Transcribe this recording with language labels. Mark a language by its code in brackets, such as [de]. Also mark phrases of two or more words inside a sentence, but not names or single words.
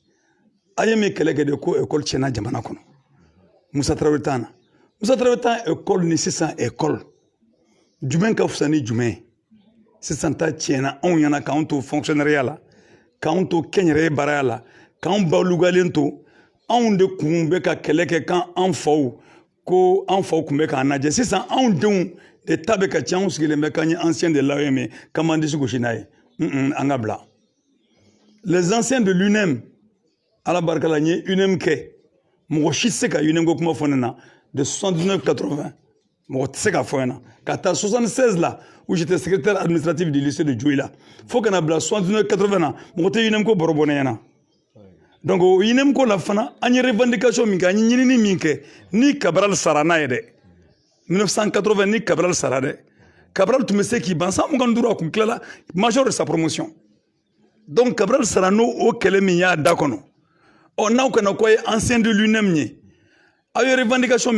[bm] a ye min kɛlɛ kɛ de ko ekɔli tiɲɛna jamana kɔnɔ Musa Tarawele t'an na Musa Tarawele t'an ekɔli ni sisan ekɔli jumɛn ka fisa ni jumɛn ye sisan ta tiɲɛna anw ɲɛna k'anw to fonctionnaireya la k'anw to kɛnyɛrɛye baaraya la k'anw balugalen to anw de kun bɛ ka kɛlɛ kɛ kan an faw ko an faw kun bɛ k'an lajɛ sisan anw denw de ta bɛ ka ci anw sigilen bɛ k'an ye [fr] ancien de l'AOM [bm] k'an b'an disi gosi n'a ye an ka bila [fr] les anciens de l'UNEM [bm] ala barika la n ye UNEM kɛ mɔgɔ si tɛ se ka UNEM ko kuma fɔ ne na de 79-80 mɔgɔ tɛ se ka fɔ na ka taa 76 la [fr] où j'étais secrétaire administratif du lycée de Dioula [bm] fo kana bila 79-80 na mɔgɔ tɛ UNEM ko bɔrɔ bɔ ne ɲɛna donc o UNEM ko la fana an ye revendication min kɛ an ye ɲinini min kɛ ni Cabral sara n'a ye dɛ 1980 ni Cabral sara dɛ Cabral tun bɛ se k'i ban san 25 a kun tilala [fr] major de sa promotion [bm] donc Cabral sara n'o o kɛlɛ min y'a da kɔnɔ n'aw kana ko ye [fr] ancien de l'UNEM [bm] ye aw ye revendication